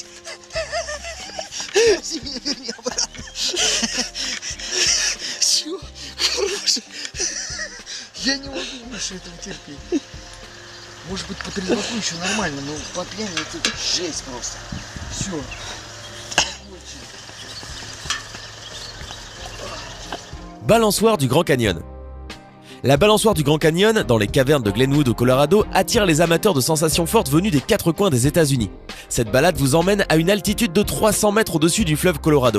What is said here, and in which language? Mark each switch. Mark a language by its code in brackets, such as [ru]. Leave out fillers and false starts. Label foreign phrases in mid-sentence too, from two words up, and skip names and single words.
[ru] Тормози меня, верни обратно. Все, хорош. Я не могу больше этого терпеть. Может быть, по трезваку еще нормально, но по пьяни это жесть просто. Все. [fr] Balançoire du Grand Canyon. La balançoire du Grand Canyon, dans les cavernes de Glenwood au Colorado, attire les amateurs de sensations fortes venus des quatre coins des États-Unis. Cette balade vous emmène à une altitude de 300 mètres au-dessus du fleuve Colorado.